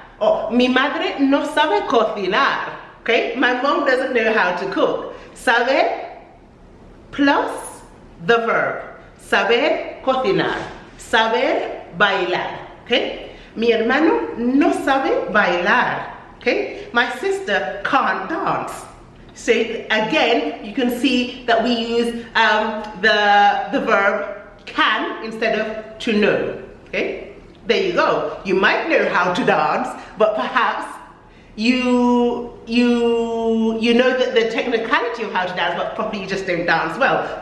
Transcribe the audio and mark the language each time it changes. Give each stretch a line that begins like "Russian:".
Spanish: Oh, mi madre no sabe cocinar.
English: Okay, my mom doesn't know how to cook. Saber plus the verb.
Spanish: Saber cocinar. Saber bailar.
English: Okay,
Spanish: mi hermano no sabe bailar.
English: Okay, my sister can't dance. So again, you can see that we use the verb can instead of to know. Okay, there you go. You might know how to dance, but perhaps you know that the technicality of how to dance, but probably you just don't dance well.